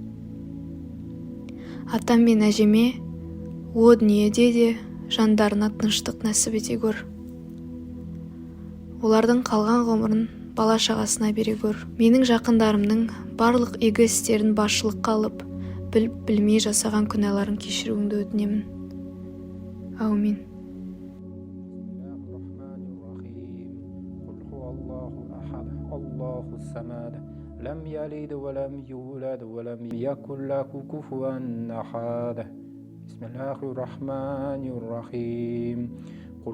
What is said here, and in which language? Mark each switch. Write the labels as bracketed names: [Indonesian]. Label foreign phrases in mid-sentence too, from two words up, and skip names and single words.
[Kazakh] Атам мен әжеме о дүниеде де жандарына тыныштық нәсіп ете көр. Олардың қалған ғұмырын бала шағасына бере көр. Менің жақындарымның барлық игі істерін басшылыққа алып, білмей жасаған күнәларын кешіруіңді өтінемін. Аумин. [Arabic] الله الصمد لم يلد ولم يولد ولم يكن له كفوا أحد بسم الله الرحمن الرحيم قل